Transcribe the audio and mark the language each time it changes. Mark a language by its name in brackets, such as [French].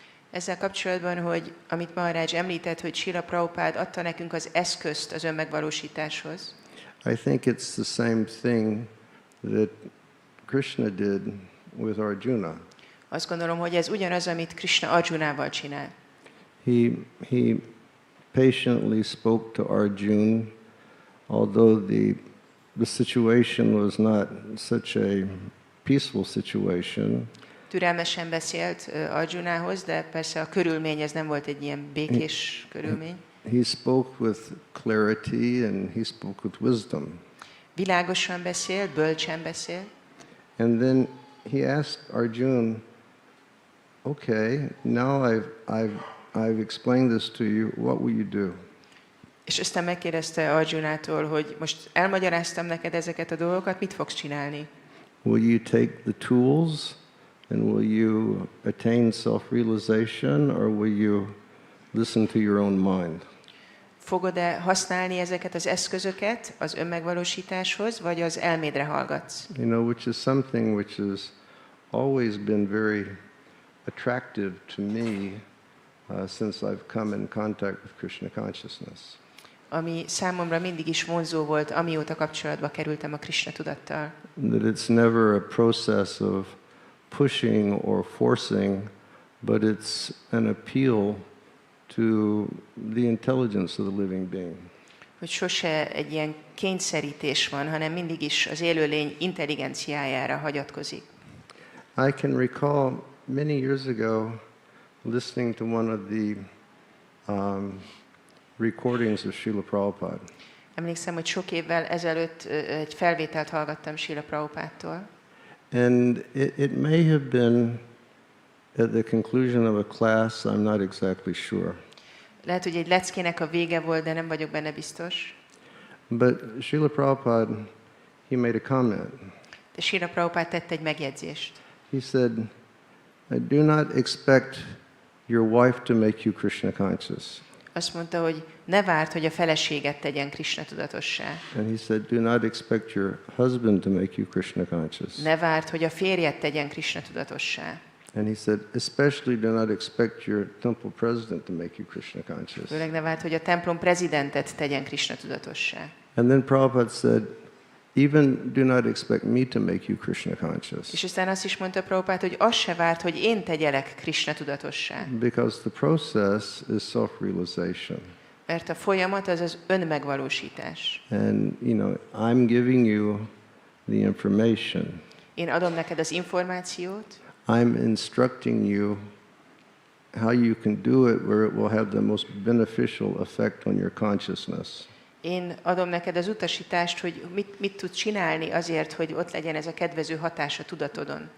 [Hungarian] Ezzel kapcsolatban, hogy amit Maharaj említett, hogy Srila Prabhupada adta nekünk az eszközt az önmegvalósításhoz. [English] I think it's the same thing that Krishna did with Arjuna. [Hungarian] Azt gondolom, hogy ez ugyanaz, amit Krishna Arjunával csinál. [English] He patiently spoke to Arjuna, although the situation was not such a peaceful situation. [Hungarian] Türelmesen beszélt Arjunához, de persze a körülmény ez nem volt egy ilyen békés körülmény. [English] He spoke with clarity and he spoke with wisdom. [Hungarian] Világosan beszélt, bölcsen beszélt. [English] And then he asked Arjuna, okay, now I've explained this to you, what will you do? [Hungarian] És aztán megkérdezte Arjunától, hogy most elmagyaráztam neked ezeket a dolgokat, mit fogsz csinálni? [English] Will you take the tools and will you attain self-realization, or will you listen to your own mind? [Hungarian] Fogod-e használni ezeket az eszközöket az önmegvalósításhoz, vagy az elmédre hallgatsz? [English] Which is something which has always been very attractive to me since I've come in contact with Krishna consciousness. [Hungarian] Ami számomra mindig is vonzó volt, amióta kapcsolatba kerültem a Krishna tudattal. [English] That it's never a process of pushing or forcing, but it's an appeal to the intelligence of the living being. [Hungarian] Hogy sose egy ilyen kényszerítés van, hanem mindig is az élőlény intelligenciájára hagyatkozik. [English] I can recall many years ago listening to one of the recordings of Srila Prabhupada. [Hungarian] Emlékszem, hogy sok évvel ezelőtt egy felvételt hallgattam Srila Prabhupádtól. [English] And it may have been at the conclusion of a class, I'm not exactly sure. [Hungarian] Lehet, hogy egy leckének a vége volt, de nem vagyok benne biztos. [English] But Srila Prabhupada, he made a comment. [Hungarian] De Srila Prabhupada tett egy megjegyzést. [English] He said, do not expect your wife to make you Krishna conscious. [Hungarian] Azt mondta, hogy ne várd, hogy a feleséget tegyen Krishna tudatossá. [English] And he said, do not expect your husband to make you Krishna conscious. [Hungarian] Ne várd, hogy a férjet tegyen Krishna tudatossá. [English] And he said, especially do not expect your temple president to make you Krishna conscious. [Hungarian] Főleg ne várd, hogy a templom prezidentet tegyen Krishna tudatossá. [English] And then Prabhupada said, even do not expect me to make you Krishna conscious. [Hungarian] És aztán azt is mondta Prabhupada, hogy azt se várt, hogy én tegyelek Krishna tudatossá. [English] Because the process is self-realization. [Hungarian] Mert a folyamat az az önmegvalósítás. [English] And, I'm giving you the information. [Hungarian] Én adom neked az információt, [English] I'm instructing you how you can do it where it will have the most beneficial effect on your consciousness. [Hungarian] én adom neked az utasítást, hogy mit tudsz csinálni azért, hogy ott legyen ez a kedvező hatás a tudatodon.